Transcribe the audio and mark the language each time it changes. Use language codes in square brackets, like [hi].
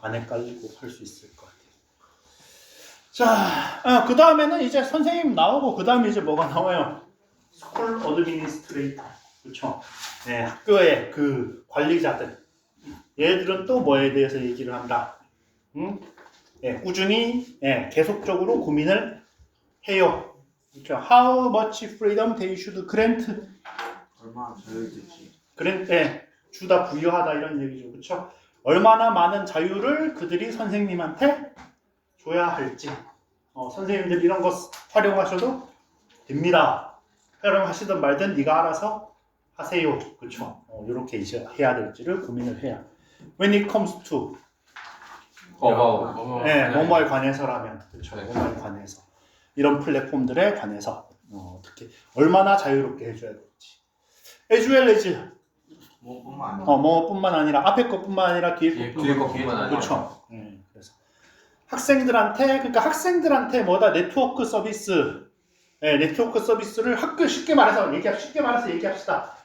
[ko] 안 헷갈리고 할 수 있을 것 같아요. 자, 그 다음에는 이제 선생님 나오고 그 다음에 이제 뭐가 나와요? 스쿨 어드미니스트레이터. 그쵸. 네, 학교의 그 관리자들. 얘들은 또 뭐에 대해서 얘기를 한다. 꾸준히 계속적으로 고민을 해요. 그렇죠. [en] How much freedom they should grant? [ko] 얼마나 자유롭지? 주다 부여하다 이런 얘기죠. 그렇죠. 얼마나 많은 자유를 그들이 선생님한테 줘야 할지. 선생님들 이런 거 활용하셔도 됩니다. 활용하시든 말든 네가 알아서 하세요. 그렇죠. 이렇게 이제 해야 될지를 고민을 해야. [en] When it comes to [ko] 뭐뭐에 관해서라면 그렇죠. 네. 뭐뭐에 관해서 이런 플랫폼들에 관해서 어떻게 얼마나 자유롭게 해줘야 될지. [en] as well as [ko] 뭐뿐만 아니라 앞에 것뿐만 아니라 뒤에 것뿐만 아니라 그렇죠. 그래서 학생들한테 뭐다 네트워크 서비스, 네트워크 서비스를 쉽게 말해서 얘기합시다.